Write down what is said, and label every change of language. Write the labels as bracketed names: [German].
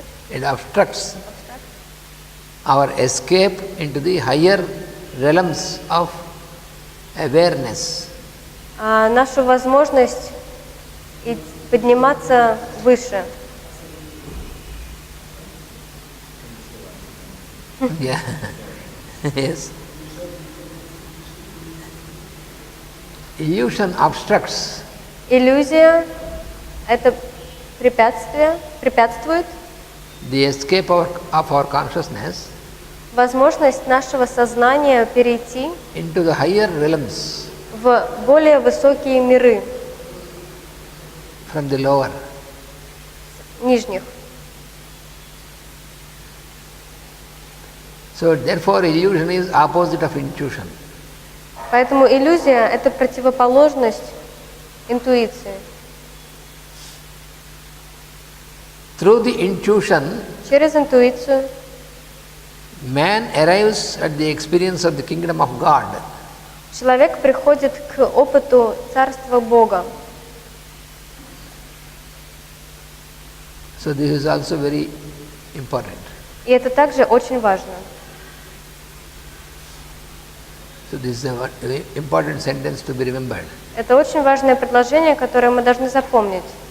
[English] It obstructs our escape into the higher realms of awareness. [Russian] Нашу возможность подниматься выше. [English] Yeah. Yes. Illusion obstructs. [Russian] Иллюзия – это препятствует [English] The escape of our consciousness [Russian] возможность нашего сознания перейти [English] into the higher realms [Russian] в более высокие миры, [English] from the lower. [Russian] нижних. [English] So therefore illusion is opposite of intuition. [Russian] Поэтому иллюзия – это противоположность интуиции. [English] Through the intuition, [Russian] Через интуицию [English] man arrives at the experience of the kingdom of God. [Russian] человек приходит к опыту Царства Бога. [English] So this is also very important. [Russian] И это также очень важно. [English] So this is a very important sentence to be remembered. [Russian] Это очень важное предложение, которое мы должны запомнить.